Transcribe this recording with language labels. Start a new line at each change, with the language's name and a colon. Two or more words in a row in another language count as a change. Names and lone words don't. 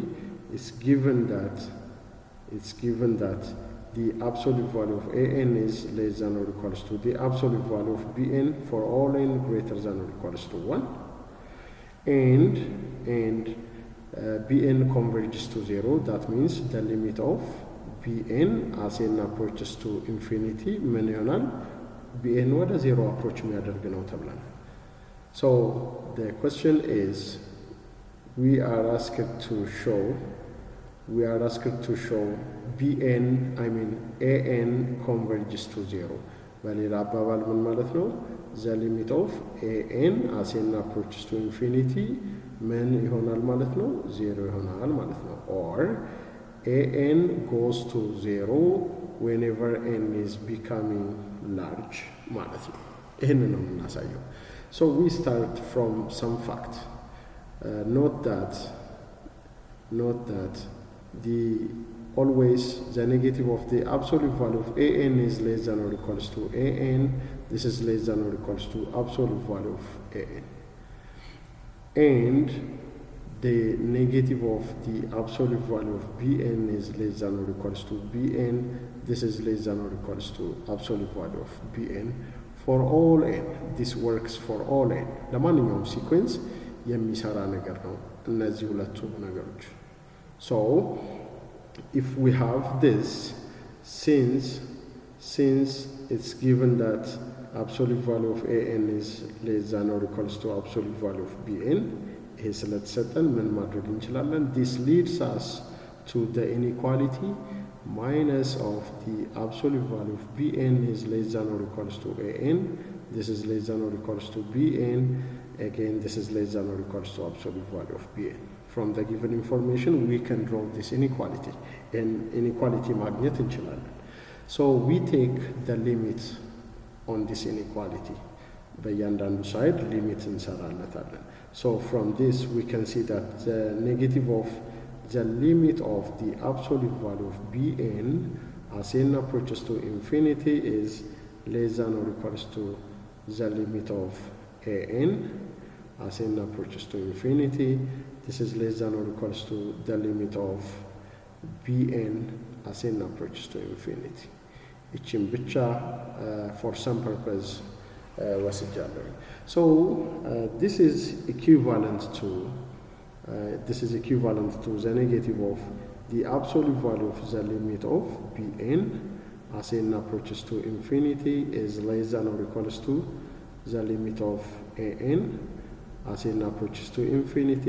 English: It's given that the absolute value of an is less than or equals to the absolute value of bn for all n greater than or equals to 1, and bn converges to 0. That means the limit of bn as n approaches to infinity
Amharic: ምን ይሆናል?
English: bn
Amharic: ወደ 0 approach የሚያደርግ ነው ተብለን።
English: So the question is, we are asked to show bn, an converges to 0.
Amharic: በሌላ አባባል ምን ማለት ነው?
English: the limit of an as n approaches to infinity
Amharic: ምን ይሆናል ማለት ነው? 0 ይሆናል ማለት ነው።
English: or an goes to 0 whenever n is becoming large
Amharic: ማለት ነው። ይህንን ነው የምናሳየው።
English: So we start from some fact. Note that always the negative of the absolute value of an is less than or equals to an. This is less than or equals to absolute value of an. And the negative of the absolute value of bn is less than or equals to bn. This is less than or equals to absolute value of bn. For all n, this works for all n.
Amharic: ለማንኛውም ሲኩዌንስ የሚሰራ ነገር ነው እነዚህ ሁለቱ ነገሮች።
English: So if we have this, since it's given that absolute value of an is less than or equals to absolute value of bn,
Amharic: ይሄ ስለተሰጠን ምን ማድረግ እንችላለን?
English: This leads us to the inequality minus of the absolute value of bn is less than or equals to an. This is less than or equals to bn. Again, this is less than or equals to absolute value of bn. From the given information, we can draw this inequality. And inequality
Amharic: ማግኘት እንችላለን.
English: So we take the limit on this inequality.
Amharic: በእያንዳንዱ ሳይድ ሊሚት እንሰራለታለን።
English: So from this, we can see that the negative of the limit of the absolute value of bn as n approaches to infinity is less than or equals to the limit of an as n approaches to infinity. This is less than or equals to the limit of bn as n approaches to infinity.
Amharic: ይህችን ብቻ
English: for some purpose ወስጃለሁ። So this is equivalent to the negative of the absolute value of the limit of bn as n approaches to infinity is less than or equals to the limit of an as n approaches to infinity.